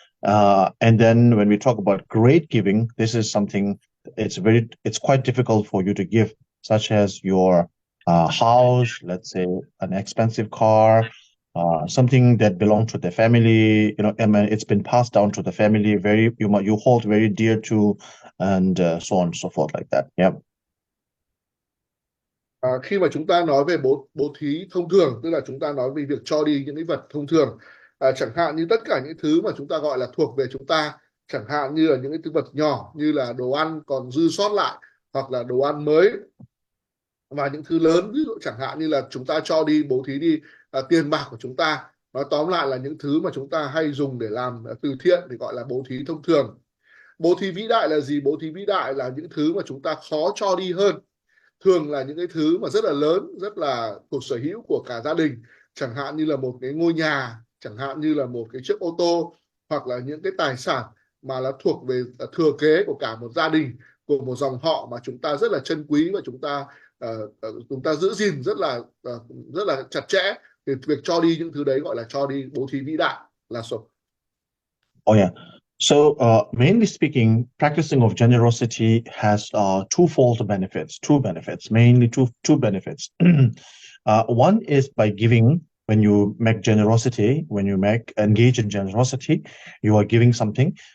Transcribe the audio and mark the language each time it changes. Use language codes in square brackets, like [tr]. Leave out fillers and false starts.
[en] And then when we talk about great giving, this is something it's quite difficult for you to give, such as your house, let's say an expensive car, something that belongs to the family, I mean, it's been passed down to the family, you hold very dear to, and so on and so forth, like that. Yeah. [vi] Khi mà chúng ta nói về bố thí thông thường, tức là chúng ta nói về việc cho đi những cái vật thông thường, chẳng hạn như tất cả những thứ mà chúng ta gọi là thuộc về chúng ta, chẳng hạn như là những cái thứ vật nhỏ như là đồ ăn còn dư sót lại, hoặc là đồ ăn mới, và những thứ lớn, ví dụ chẳng hạn như là chúng ta cho đi, bố thí đi tiền bạc của chúng ta. Nói tóm lại là những thứ mà chúng ta hay dùng để làm từ thiện thì gọi là bố thí thông thường. Bố thí vĩ đại là gì? Bố thí vĩ đại là những thứ mà chúng ta khó cho đi hơn, thường là những cái thứ mà rất là lớn, rất là thuộc sở hữu của cả gia đình, chẳng hạn như là một cái ngôi nhà, chẳng hạn như là một cái chiếc ô tô, hoặc là những cái tài sản mà là thuộc về thừa kế của cả một gia đình, của một dòng họ mà chúng ta rất là trân quý, và chúng ta giữ gìn rất là chặt chẽ. Thì việc cho đi những thứ đấy gọi là cho đi bố thí vĩ đại là số. [en] Oh yeah. So mainly speaking, practicing of generosity has two benefits, mainly two benefits. One is by giving. When you make generosity, engage in generosity, you are giving something.